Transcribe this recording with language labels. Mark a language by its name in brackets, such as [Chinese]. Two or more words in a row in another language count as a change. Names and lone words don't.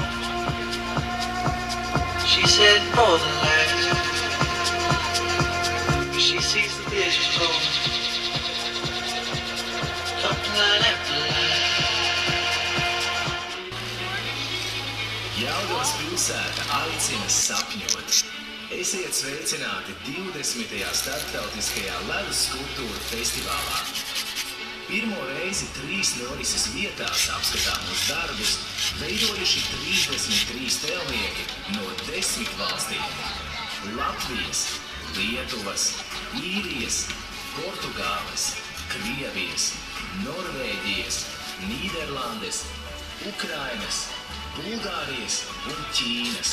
[English] She said for the light. She sees the dishes cold. Up line after line. [Latvian] Jelgavas pilsēta aicina sapņot. Esiet sveicināti 20. starptautiskajā ledus skulptūru festivālā. Pirmo reizi 3 norises vietās apskatām mūsu darbus veidojuši 33 tēlnieki no 10 valstīm – Latvijas, Lietuvas, Īrijas, Portugāles, Krievijas, Norvēģijas, Nīderlandes, Ukrainas, Bulgārijas un Ķīnas.